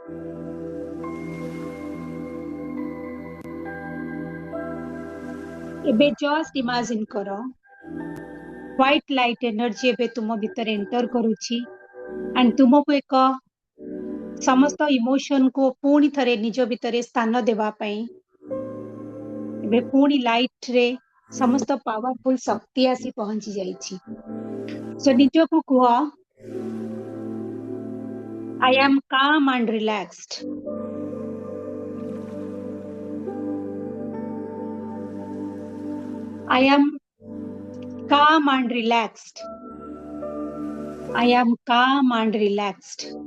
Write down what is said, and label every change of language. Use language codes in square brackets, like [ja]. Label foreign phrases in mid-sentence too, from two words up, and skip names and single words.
[or] ଏବେ [en] just imagine [or] କର [en] white light energy [or] ଏବେ ତୁମ ଭିତରେ ଏଣ୍ଟର କରୁଛି ଆଣ୍ଡ ତୁମକୁ ଏକ ସମସ୍ତ ଇମୋସନ କୁ ପୁଣି ଥରେ ନିଜ ଭିତରେ ସ୍ଥାନ ଦେବା ପାଇଁ ଏବେ ପୁଣି ଲାଇଟ ରେ ସମସ୍ତ ପାୱାରଫୁଲ ଶକ୍ତି ଆସି ପହଞ୍ଚି ଯାଇଛି. ସୋ ନିଜକୁ କୁହ [en] I am calm and relaxed. I am calm and relaxed. I am calm and relaxed.